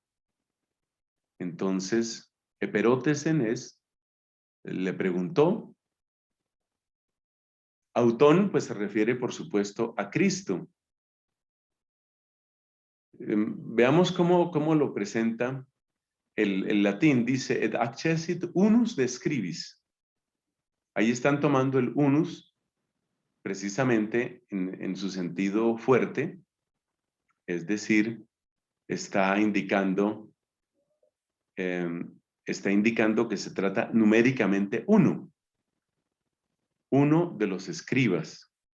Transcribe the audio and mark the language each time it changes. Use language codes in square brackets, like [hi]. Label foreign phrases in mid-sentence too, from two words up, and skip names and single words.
[es] Entonces, eperotesen es, le preguntó. Autón, pues se refiere, por supuesto, a Cristo. Veamos cómo lo presenta el latín. Dice, [la] et accessit unus de scribis. [es] Ahí están tomando el unus, precisamente en su sentido fuerte, es decir, está indicando que se trata numéricamente uno de los escribas.